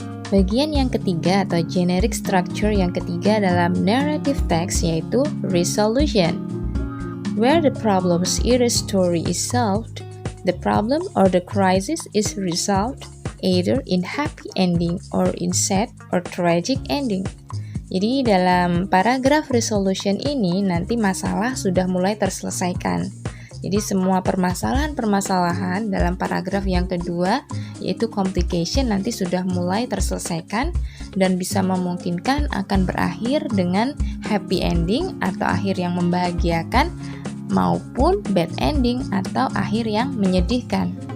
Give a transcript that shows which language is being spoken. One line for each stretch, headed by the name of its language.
Indonesian: Bagian yang ketiga atau generic structure yang ketiga dalam narrative text yaitu resolution.
English: Where the problem's either story is solved, the problem or the crisis is resolved either in happy ending or in sad or tragic ending.
Indonesian: Jadi dalam paragraf resolution ini nanti masalah sudah mulai terselesaikan. Jadi semua permasalahan-permasalahan dalam paragraf yang kedua yaitu complication nanti sudah mulai terselesaikan dan bisa memungkinkan akan berakhir dengan happy ending atau akhir yang membahagiakan maupun bad ending atau akhir yang menyedihkan.